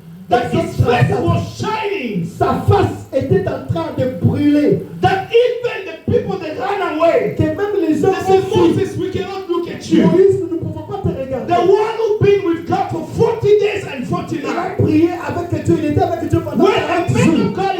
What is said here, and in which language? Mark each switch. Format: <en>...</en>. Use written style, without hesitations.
<en>that his face was shining,</en> <fr>sa face était en train de brûler,</fr> <en>that even the people that ran away,</en> <fr>que même les gens</fr> <en>they said, Moses, we cannot look at you.</en> <fr>Moïse, nous ne pouvons pas te regarder.</fr> <en>The one who's been with God for 40 days and 40 nights.</en> <fr>Il a prié avec Dieu, il était avec Dieu pendant 40 jours.</fr>